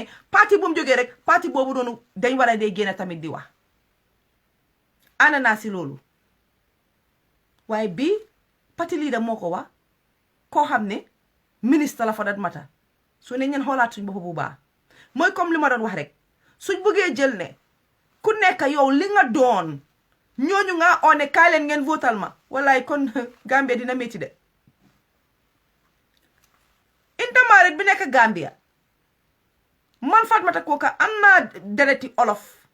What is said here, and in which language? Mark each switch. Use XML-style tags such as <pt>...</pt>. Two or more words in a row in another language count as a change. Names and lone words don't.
<wo>parti bu mu jógee rek parti boobu doonu dañ war a dee génn tamit di wax ànd naa si loolu waaye bii parti leader moo ko wax koo xam ne ministre la</wo> <en>for that matter</en> <wo>su ne ñeen xoolaat suñ bopp bu baax mooy comme li ma doon wax rek suñ bëggee jël ne ku nekk yow li nga doon ñooñu nga one kaay leen ngeen votal ma wallaay kon Gambia dina métti de intermarriage bi nekk Gambia man Fatmata Koka am naa dereti olof</wo>